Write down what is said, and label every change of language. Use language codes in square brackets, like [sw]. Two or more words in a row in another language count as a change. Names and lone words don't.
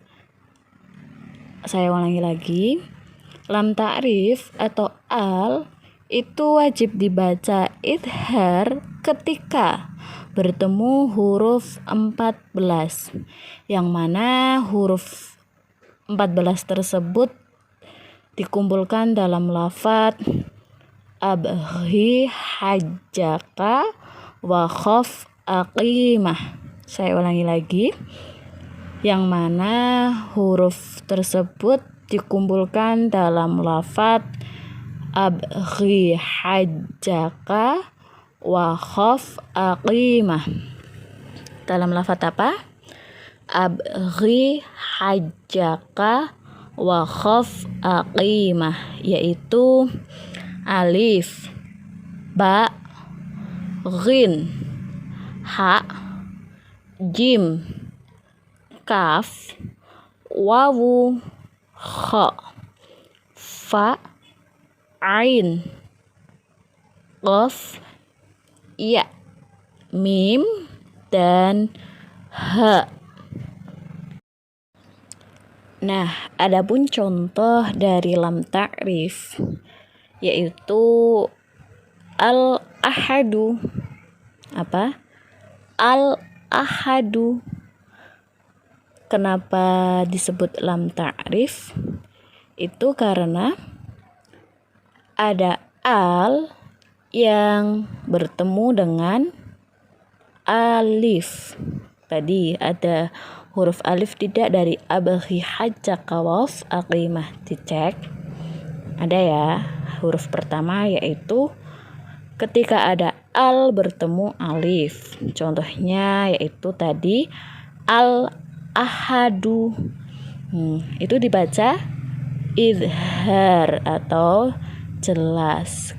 [id] Saya ulangi lagi. [ar] لام تعريف [id] atau al itu wajib dibaca izhar ketika bertemu huruf 14, yang mana huruf 14 tersebut dikumpulkan dalam lafadz [ar] أبغ حجك وخف عقيمه. [id] Saya ulangi lagi, yang mana huruf tersebut dikumpulkan dalam lafadz [ar] أبغ حجك وخف عقيمه. [id] Dalam lafadz apa? [ar] أبغ حجك وخف عقيمه, [id] yaitu alif, ba, ghin, ha, jim, kaf, wawu, kha, fa, ain, qaf, ya, mim, dan ha. Nah, adapun contoh dari [ar] لام تعريف [id] yaitu al-ahadu. Al-ahadu. Kenapa disebut [ar] لام تعريف? [id] Itu karena ada al yang bertemu dengan alif. Tadi ada huruf alif tidak dari [ar] أبغ حجك وخف عقيمه. [id] Dicek. Ada ya, huruf pertama yaitu ketika ada al bertemu alif. Contohnya yaitu tadi al-ahadu. Itu dibaca izhar atau jelas.